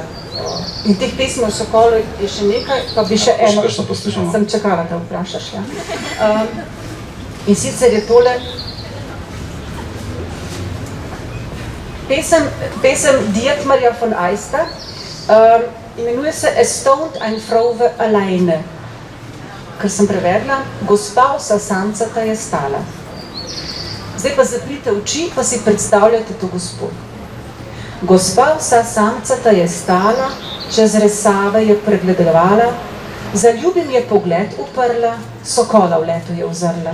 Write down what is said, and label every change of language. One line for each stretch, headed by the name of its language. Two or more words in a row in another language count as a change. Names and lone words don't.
Slovenian: In teh pesmi o sokolu je še nekaj, pa bi še eno... Sem čakala, da vprašaš, ja. In sicer je tole pesem Dietmarja von Aista, imenuje se Es stond ein Frauwe alleine, kar sem prevedla, gospa vsa samcata je stala. Zdaj pa zaprite oči, pa si predstavljate to gospo. Gospa vsa samcata je stala, čez resave je pregledovala, zaljubim je pogled uprla, sokola v letu je uzrla.